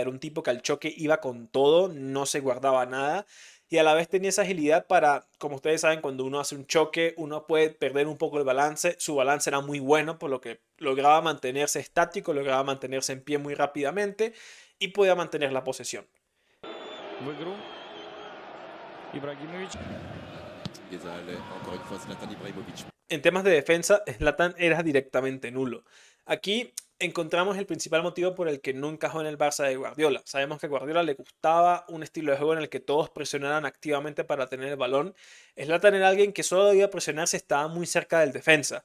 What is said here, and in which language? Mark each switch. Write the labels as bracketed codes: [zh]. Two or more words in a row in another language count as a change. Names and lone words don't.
[es] Era un tipo que al choque iba con todo, no se guardaba nada y a la vez tenía esa agilidad para, como ustedes saben, cuando uno hace un choque, uno puede perder un poco el balance. Su balance era muy bueno, por lo que lograba mantenerse estático, lograba mantenerse en pie muy rápidamente y podía mantener la posesión. [ru] В игру. Ибрагимович. [fr] Encore une fois, Zlatan Ibrahimovic. [es] En temas de defensa, Zlatan era directamente nulo. Aquí encontramos el principal motivo por el que no encajó en el Barça de Guardiola. Sabemos que a Guardiola le gustaba un estilo de juego en el que todos presionaran activamente para tener el balón. Zlatan era alguien que solo debía presionar si estaba muy cerca del defensa.